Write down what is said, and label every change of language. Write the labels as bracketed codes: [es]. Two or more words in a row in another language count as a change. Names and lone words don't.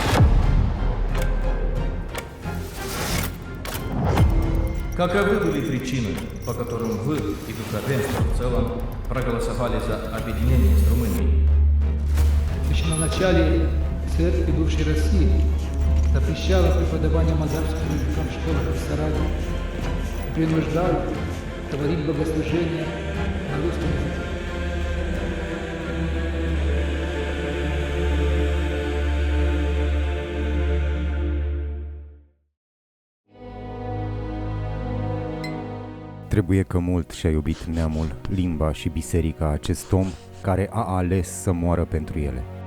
[ru] Каковы были причины, по которым вы и духовенство в целом проголосовали за объединение с Румынией? Еще на начале церкви бывшей России запрещала преподавание молдавским языкам в школах в Сараеве, принуждала творить богослужения на русском языке. [ro] Trebuie că mult și-a iubit neamul, limba și biserica acest om care a ales să moară pentru ele.